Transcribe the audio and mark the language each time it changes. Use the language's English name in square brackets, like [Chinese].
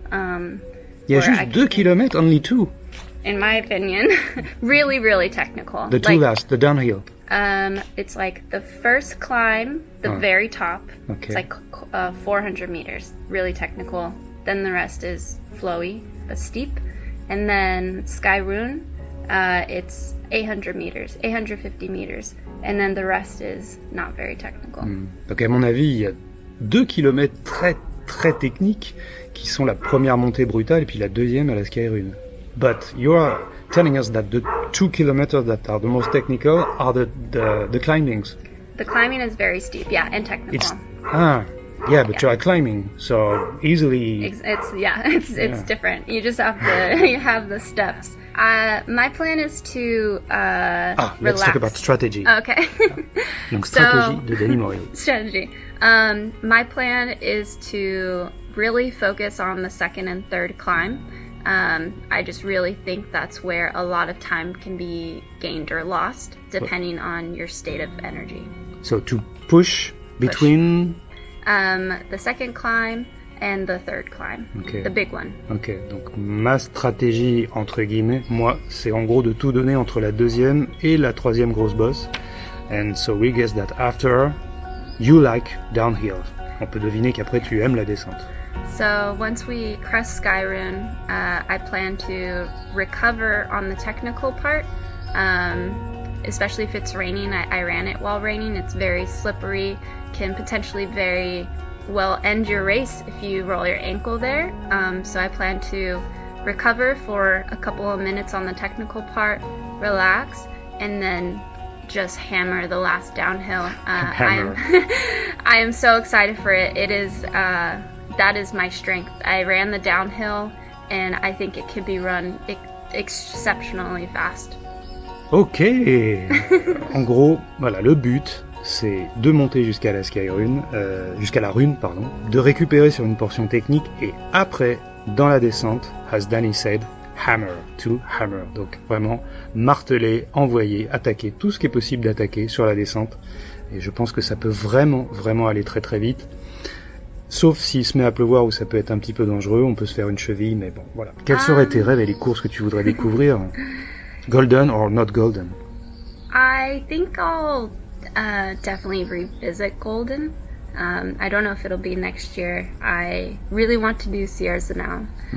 [French] Il y a juste 2 kilomètres, [English] only 2. In my opinion, really, really technical. The two last, the downhill. It's like the first climb, the very top. Okay. It's like 400 meters, really technical. Then the rest is flowy but steep. And then Skyrun, it's 800 meters, 850 meters. And then the rest is not very technical. [French] Donc à mon avis, il y a 2 kilomètres très très techniques qui sont la première montée brutale et puis la deuxième à la Skyrun. [English] But you are telling us that the 2 kilometers that are the most technical are the climbings. The climbing is very steep, yeah, and technical. But you are climbing, so easily. It's different. You just have you have the steps. My plan is to relax. Let's talk about strategy. Okay. [French] Donc stratégie de Dani Moreno. [English] Strategy. My plan is to really focus on the second and third climb. I just really think that's where a lot of time can be gained or lost, depending on your state of energy. So to push between the second climb and the third climb, the big one. [French] Ok, donc ma stratégie, entre guillemets, moi, c'est en gros de tout donner entre la deuxième et la troisième grosse bosse. [English] And so we guess that after, you like downhill. [French] On peut deviner qu'après tu aimes la descente. [English] So once we crest Skyrune, I plan to recover on the technical part, especially if it's raining. I ran it while raining. It's very slippery, can potentially very well end your race if you roll your ankle there. So I plan to recover for a couple of minutes on the technical part, relax, and then just hammer the last downhill. I am so excited for it. It is that is my strength. I ran the downhill and I think it could be run exceptionally fast. Ok. [French] En gros, voilà, le but, c'est de monter jusqu'à la Skyrune, jusqu'à la rune, pardon, de récupérer sur une portion technique et après, dans la descente, [English] as Dani said, hammer, to hammer. [French] Donc vraiment, marteler, envoyer, attaquer, tout ce qui est possible d'attaquer sur la descente. Et je pense que ça peut vraiment, vraiment aller très très vite. Sauf s'il se met à pleuvoir où ça peut être un petit peu dangereux, on peut se faire une cheville, mais bon, voilà. Quels seraient tes rêves et les courses que tu voudrais découvrir? [English] Golden or not golden? I think I'll definitely revisit Golden. I don't know if it'll be next year. I really want to do Sierre Zinal.